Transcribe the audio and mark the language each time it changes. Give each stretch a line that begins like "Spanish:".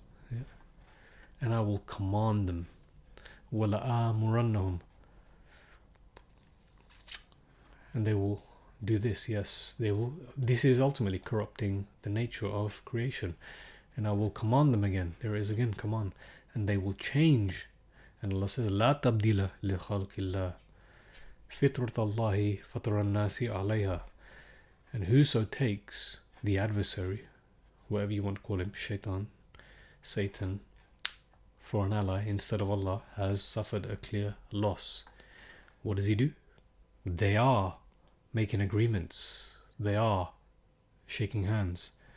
English: Yeah. And I will command them.
Arabic: وَلَآمُرَنَّهُمْ.
English: And they will do this, yes. They will. This is ultimately corrupting the nature of creation. And I will command them again. There is again command. And they will change. And Allah says,
Arabic: لا تبديل لخلق الله فطرة الله فطر الناس عليها.
English: And whoso takes the adversary, whatever you want to call him, shaitan, Satan, for an ally instead of Allah, has suffered a clear loss. What does he do? They are making agreements. They are shaking hands.